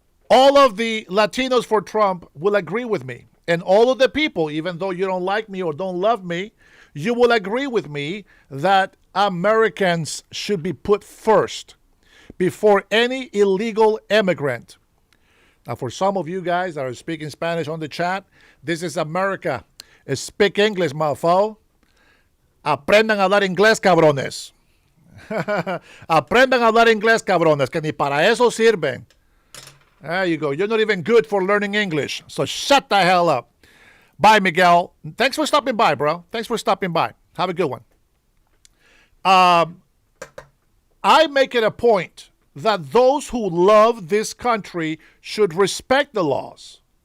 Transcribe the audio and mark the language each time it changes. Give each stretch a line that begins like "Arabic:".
English: All of the Latinos for Trump will agree with me. And all of the people, even though you don't like me or don't love me, you will agree with me that Americans should be put first before any illegal immigrant. Now, for some of you guys that are speaking Spanish on the chat, this is America. Speak English, mofo.
Spanish: Aprendan a hablar inglés, cabrones. Aprendan a hablar inglés, cabrones, que ni para eso sirven.
English: There you go. You're not even good for learning English. So shut the hell up. Bye, Miguel. Thanks for stopping by, bro. Thanks for stopping by. Have a good one. I make it a point that those who love this country should respect the laws.